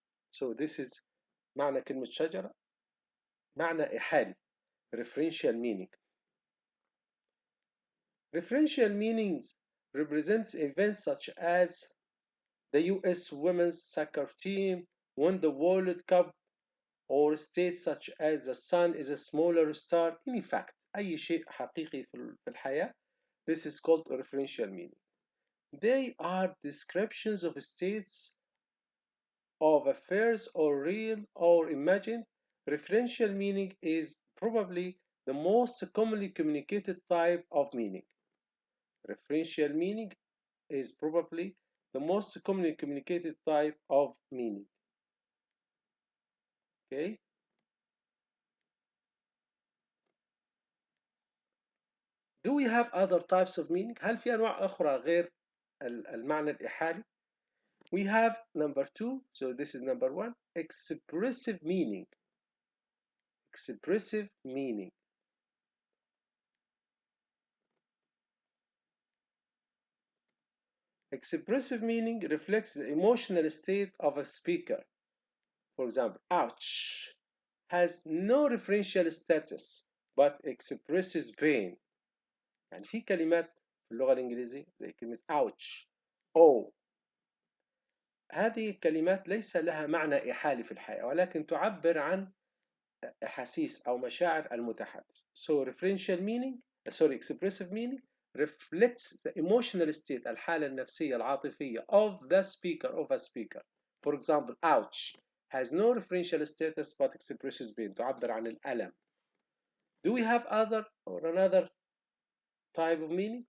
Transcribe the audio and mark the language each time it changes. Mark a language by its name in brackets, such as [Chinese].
[English] So this is [Arabic] معنى كلمة شجرة، معنى إحالي [English] referential meaning. Referential meanings represents events such as the US women's soccer team won the World Cup, or states such as the sun is a smaller star. Any fact, [Arabic] أي شيء حقيقي في الحياة. [English] This is called referential meaning. They are descriptions of states of affairs or real or imagined. Referential meaning is probably the most commonly communicated type of meaning. Referential meaning is probably the most commonly communicated type of meaning. Okay. Do we have other types of meaning؟ [Arabic] هل في أنواع أخرى غير المعنى الإحالي؟ [English] We have number two, so this is number one, expressive meaning. Expressive meaning. Expressive meaning reflects the emotional state of a speaker. For example, ouch has no referential status but expresses pain. [Arabic] يعني في كلمات في اللغة الإنجليزية زي كلمة ouch أو هذه الكلمات ليس لها معنى إحالي في الحياة ولكن تعبر عن أحاسيس أو مشاعر المتحدث. [English] So referential meaning, expressive meaning reflects the emotional state [Arabic] الحالة النفسية العاطفية [English] of the speaker, of a speaker. For example, ouch has no referential status but expresses pain, [Arabic] تعبر عن الألم. [English] Do we have other or another type of meaning?